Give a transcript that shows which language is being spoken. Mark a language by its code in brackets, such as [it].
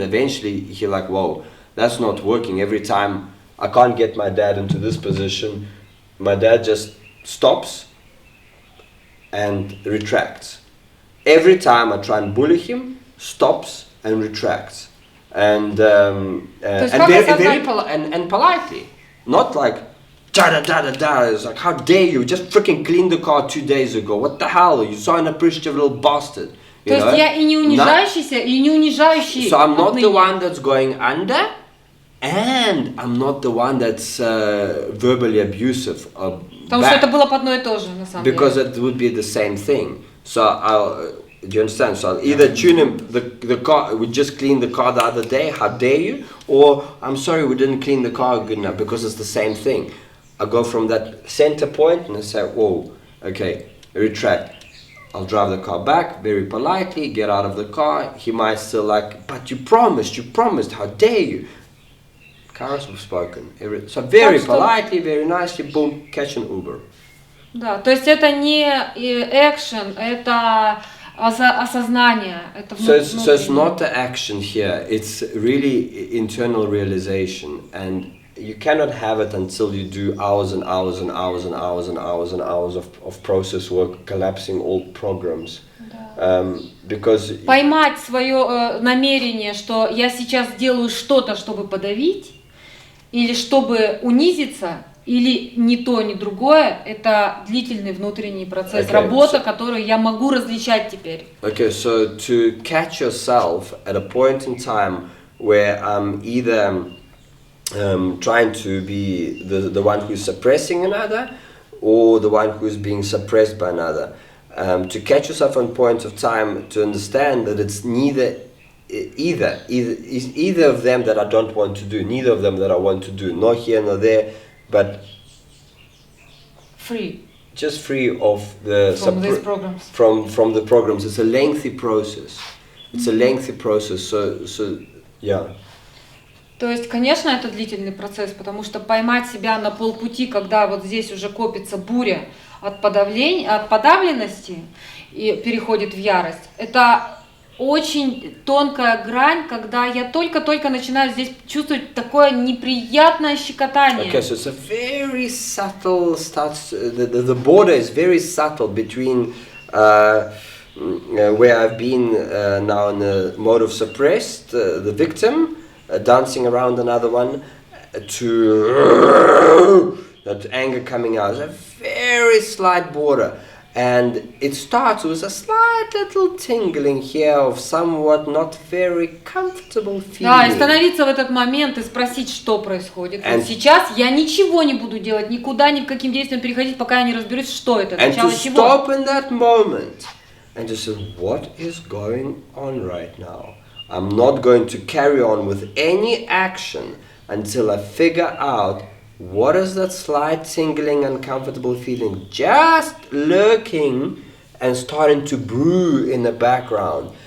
[en] Eventually he'll like, whoa, that's not working. Every time I can't get my dad into this position, my dad just stops and retracts. Every time I try and bully him, stops and retracts. And politely. Not like da-da-da-da-da. It's like, how dare you? Just freaking cleaned the car 2 days ago. What the hell? You so unappreciative little bastard. [ru] То есть я и не унижающийся, и не унижающий. [en] So I'm not the one that's going under, and I'm not the one that's verbally abusive. [ru] Потому что это было по одно и то же, на самом деле. [en] Because it would be the same thing. So do you understand? So I'll either tune him, the car, we just cleaned the car the other day, how dare you? Or, I'm sorry, we didn't clean the car good enough, because it's the same thing. I go from that center point and I say, whoa, okay, retract. I'll drive the car back very politely, get out of the car. He might still like, but you promised, how dare you? Karos have spoken. So very politely, very nicely, boom, catch an Uber. [ru] Да, то есть это не action, это осознание. [en] So it's not the action here, it's really internal realization, and you cannot have it until you do hours and hours and hours and hours and hours and hours of process work, collapsing all programs. Because [ru] поймать свое намерение, что я сейчас делаю что-то, чтобы подавить, или чтобы унизиться, или ни то, ни другое, это длительный внутренний процесс, работа, которую я могу различать теперь. [en] Okay, so to catch yourself at a point in time where I'm either trying to be the one who's suppressing another, or the one who's being suppressed by another. To catch yourself on point of time, to understand that it's either of them that I don't want to do, neither of them that I want to do, not here nor there, but free. Just free of the these programs. From the programs. It's a lengthy process. It's a lengthy process. So yeah. [ru] То есть, конечно, это длительный процесс, потому что поймать себя на полпути, когда вот здесь уже копится буря от подавленности и переходит в ярость, это очень тонкая грань, когда я только-только начинаю здесь чувствовать такое неприятное щекотание. [en] Okay, so it's a very subtle the border is very subtle between where I've been now in the mode of suppressed, the victim, dancing around another one, to that anger coming out. It's a very slight border. And it starts with a slight little tingling here of somewhat not very comfortable feeling. [ru] Да, и становиться в этот момент и спросить, что происходит. Вот сейчас я ничего не буду делать, никуда, ни к каким действиям переходить, пока я не разберусь, что это, начало чего. [en] And to stop in that moment and to say, what is going on right now? I'm not going to carry on with any action until I figure out what is that slight tingling, uncomfortable feeling just lurking and starting to brew in the background?